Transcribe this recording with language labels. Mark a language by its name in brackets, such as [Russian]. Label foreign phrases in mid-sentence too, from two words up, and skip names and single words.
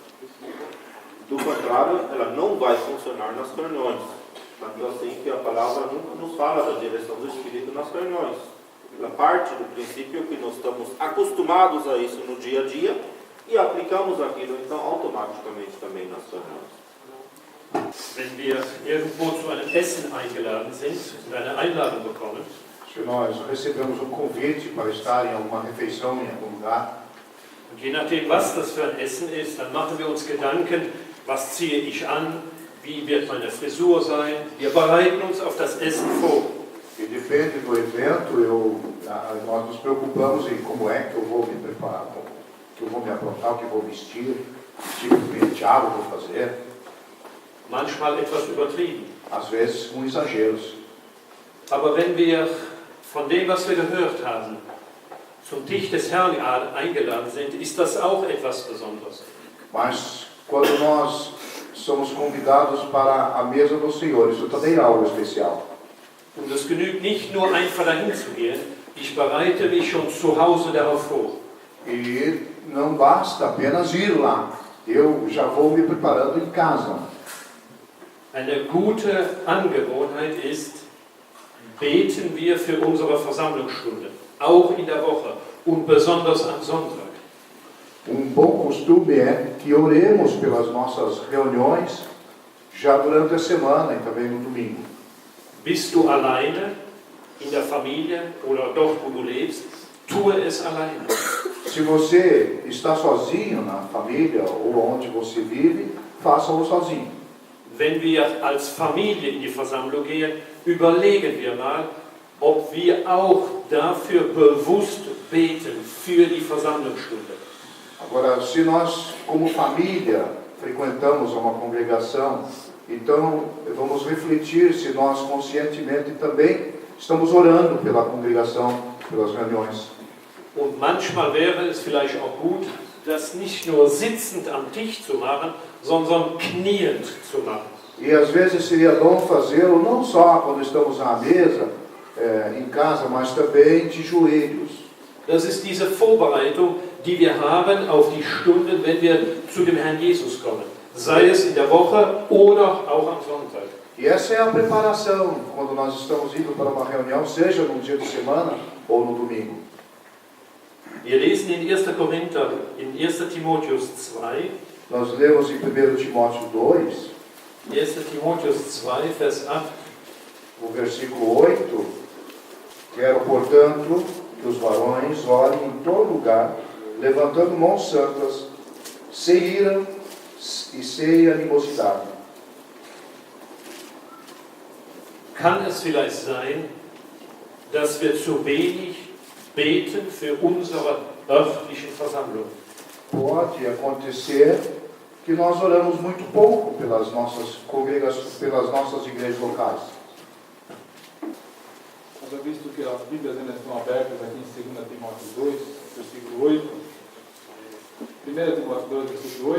[Portuguese] Do contrário, ela não vai funcionar nas reuniões. Tanto assim que a palavra nunca nos fala da direção do Espírito nas reuniões. Ela parte do princípio que nós estamos acostumados a isso no dia a dia e aplicamos aquilo, então, automaticamente também nas reuniões. [German] Wenn wir irgendwo zu einem Essen eingeladen sind und eine Einladung bekommen, [Portuguese] se nós recebemos convite para estar em alguma refeição em algum lugar, [German] und je nachdem, was das für ein Essen ist, dann machen wir uns Gedanken, was ziehe ich an, wie wird meine Frisur sein. Wir bereiten uns auf das Essen vor. [Portuguese] e depende do evento, nós nos preocupamos em como é que eu vou me preparar, que eu vou me aprontar, o que eu vou vestir, que tipo de penteado eu vou fazer. [German] Manchmal etwas übertrieben. [Portuguese] Às vezes com exageros. [German] Aber wenn wir von dem, was wir gehört haben, zum Tisch des Herrn eingeladen sind, ist das auch etwas Besonderes. [Portuguese] Mas quando nós somos convidados para a mesa do Senhor, isso também é algo especial. [German] Und es genügt nicht nur einfach dahin zu gehen, ich bereite mich schon zu Hause darauf vor. [Portuguese] E não basta apenas ir lá. eu já vou me preparando em casa. [German] Eine gute Angewohnheit ist, beten wir für unsere Versammlungsstunde, auch in der Woche und besonders am Sonntag. [Portuguese] Bom costume é que oremos pelas nossas reuniões já durante a semana e também no domingo. [German] Bist du alleine in der Familie oder dort, wo du lebst, tue es alleine. [Portuguese] Se você está sozinho na família ou onde você vive, faça-o sozinho. [German] Wenn wir als Familie in die Versammlung gehen, überlegen wir mal, ob wir auch dafür bewusst beten, für die Versammlungsstunde. [Portuguese] Agora, se nós, como família, frequentamos uma congregação, então vamos refletir se nós conscientemente também estamos orando pela congregação, pelas reuniões. [German] Und manchmal wäre es vielleicht auch gut, das nicht nur sitzend am Tisch zu machen, sondern kniend zu machen. [Portuguese] E às vezes seria bom fazê-lo não só quando estamos à mesa, em casa, mas também de joelhos. [German] Das ist diese Vorbereitung, die wir haben auf die Stunden, wenn wir zu dem Herrn Jesus kommen. Sei es in der Woche oder auch am Sonntag. [Portuguese] E essa é a preparação quando nós estamos indo para uma reunião, seja no dia de semana ou no domingo. [German] Wir lesen in 1. Korinther, in 1. Timotheus 2. [Portuguese] Nós lemos em 1 Timóteo 2, 1. [German] Timotheus 2, Vers 8. [Portuguese] o versículo 8. Quero, portanto, que os varões orem em todo lugar, levantando mãos santas, sem ira e sem animosidade. [German] Kann es vielleicht sein, dass wir zu wenig beten für unsere örtlichen Versammlung? [Portuguese] Pode acontecer que nós oramos muito pouco pelas nossas congregações, pelas nossas igrejas locais. Mas eu visto que as Bíblias ainda estão abertas aqui em 2 Timóteo 2, versículo 8. 1 Timóteo 2, versículo 8.